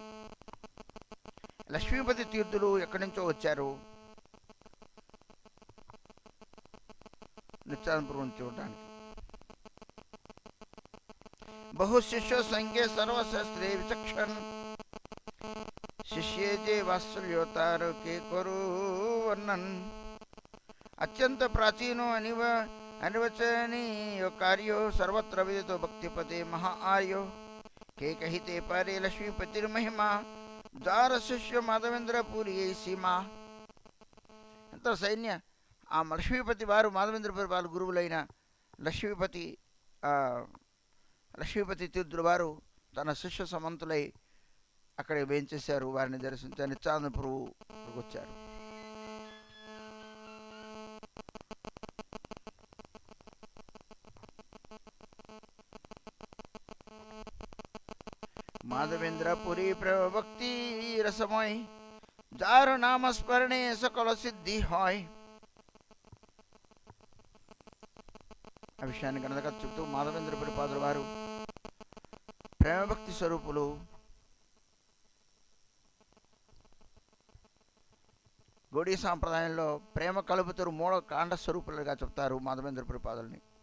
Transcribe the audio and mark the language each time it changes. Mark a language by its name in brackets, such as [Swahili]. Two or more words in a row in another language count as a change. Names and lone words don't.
[Telugu] లక్ష్మీపతి తీర్థులు ఎక్కడి నుంచో వచ్చారు నిత్యానందపురం చూడడానికి. [Bangla] বহু শিষ্য সংখ্য সর্বশাস্ত্রে বিচক্ষণ, শিষ্যে যে বাৎসল্যোতার কে করো বর্ণন। অত্যন্ত প্রাচীনো অনিবচনীয় কার্যো, সর্বত্র বিদিতো ভক্তিপতে মহাআর্যো। কে কহিতে পারে লক্ষ্মীপতির্মহিমা, দ্বার শিষ্য মাধবেন্দ্রপুরী সীমা. [Telugu] ఎంతో సైన్య ఆ లక్ష్మీపతి వారు మాధవేంద్రపురి వారి గురువులైన లక్ష్మీపతి తీర్థుల వారు తన శిష్య సమంతులై అక్కడ వేయించేశారు. వారిని దర్శించి నిత్యానందపురం వచ్చారు. [Bangla] মাধবেন্দ্রপুরী প্রভক্তি রসময়, যার নাম স্মরণে সকল সিদ্ধি হয়. [Telugu] ఆ విషయాన్ని కనుక చెప్తూ మాధవేంద్రపురి పాదుల వారు ప్రేమభక్తి స్వరూపులు. గౌడీ సాంప్రదాయంలో ప్రేమ కలుపుతూ మూల కాండ స్వరూపులుగా చెప్తారు మాధవేంద్రపురి పాదుల్ని.